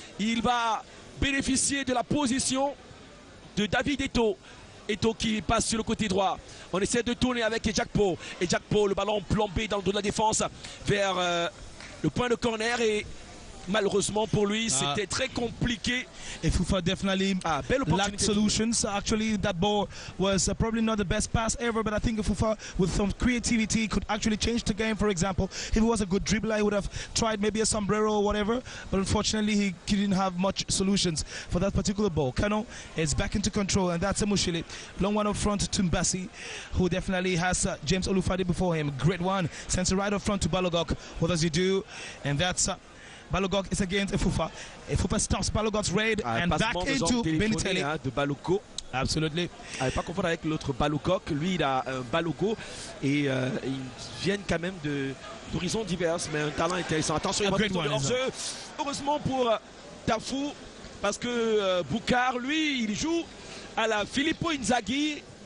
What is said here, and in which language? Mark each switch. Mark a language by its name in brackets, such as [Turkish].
[French] Il va bénéficier de la position de David Eto'o. Eto'o qui passe sur le côté droit. On essaie de tourner avec Ejakpo. Ejakpo, le ballon plombé dans le dos de la défense vers le point de corner. Et Malheureusement pour lui, c'était très compliqué. [English] Efufa definitely [French] belle [English] lacked solutions. Actually, that ball was probably not the best pass ever, but I think Efufa, with some creativity, could actually change the game. For example, if he was a good dribbler, he would have tried maybe a sombrero or whatever, but unfortunately, he didn't have much solutions for that particular ball. Kano is back into control, and that's a Mushili. Long one up front to Mbassi, who definitely has James Olufade before him. Great one. Sends it right up front to Balogok. What does he do? And that's Balogok is against Efufa. Efufa stops Balogok's raid and back into Benitelli. [French] De Baloko. [English] Absolutely. [French] Pas confondre avec l'autre Balogok. Lui, il a un Balogo et ils viennent quand même d'horizons divers, mais un talent intéressant. Attention, il va tomber hors jeu. Heureusement pour Tafou, parce que Boukar, lui, il joue à la Filippo Inzaghi.